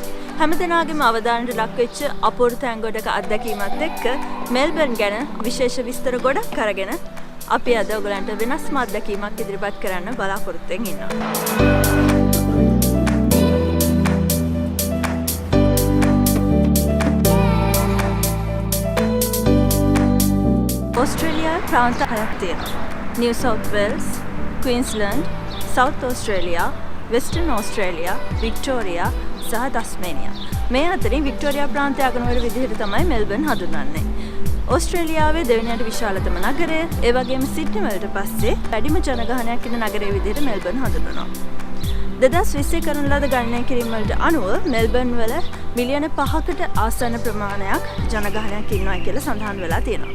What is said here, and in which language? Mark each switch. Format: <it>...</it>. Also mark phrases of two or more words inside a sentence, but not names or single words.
<si>හැමදෙනාගේම අවධානයට ලක් වෙච්ච අපූර්ව තැන්ගොඩක අත්දැකීමත් එක්ක මෙල්බන් ගැන විශේෂ විස්තර ගොඩක් අරගෙන අපි අද ඔයගලන්ට වෙනස්ම අත්දැකීමක් ඉදිරිපත් කරන්න බලාපොරොත්තු වෙමින් ඉන්නවා. ඔස්ට්‍රේලියාවේ ප්‍රාන්ත 6ක් තියෙනවා. New South Wales, Queensland, South Australia, Western Australia, Victoria සහ ටස්මේනියා. මේ අතරින් වික්ටෝරියා ප්‍රාන්තය අගනුවර විදිහට තමයි මෙල්බන් හඳුන්වන්නේ. ඕස්ට්‍රේලියාවේ දෙවෙනියට විශාලතම නගරය, ඒ වගේම සිඩ්නි වලට පස්සේ වැඩිම ජනගහනයක් ඉන්න නගරය විදිහට මෙල්බන් හඳුන්වනවා. 2020 කරන ලද ගණනය කිරීම වලට අනුව මෙල්බන් වල මිලියන 5කට ආසන්න ප්‍රමාණයක් ජනගහනයක් ඉන්නවා කියලා සඳහන් වෙලා තියෙනවා.</si>